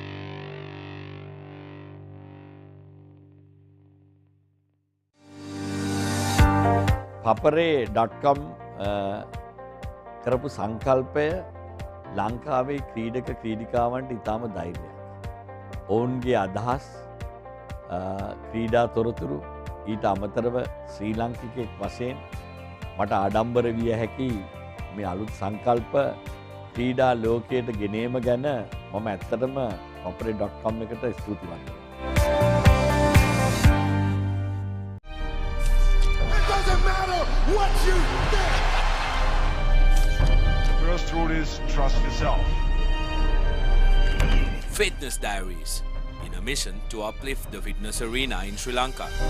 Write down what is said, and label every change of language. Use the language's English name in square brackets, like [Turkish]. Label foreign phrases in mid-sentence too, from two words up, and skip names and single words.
[Sinhala] ThePapare.com කරපු සංකල්පය ලංකාවේ ක්‍රීඩක ක්‍රීඩිකාවන්ට ඉතාම ධෛර්යයක්. ඔවුන්ගේ අදහස් ක්‍රීඩා තොරතුරු ඊට අමතරව ශ්‍රී ලංකිකෙක් වශයෙන් මට ආඩම්බර විය හැකි මේ අලුත් සංකල්ප ක්‍රීඩා ලෝකයට ගෙනීම ගැන මම ඇත්තටම ThePapare.com එකට ස්තුතිවන්තයි. [English] What you think? The first rule is trust yourself. Fitness Diaries, in a mission to uplift the fitness arena in Sri Lanka.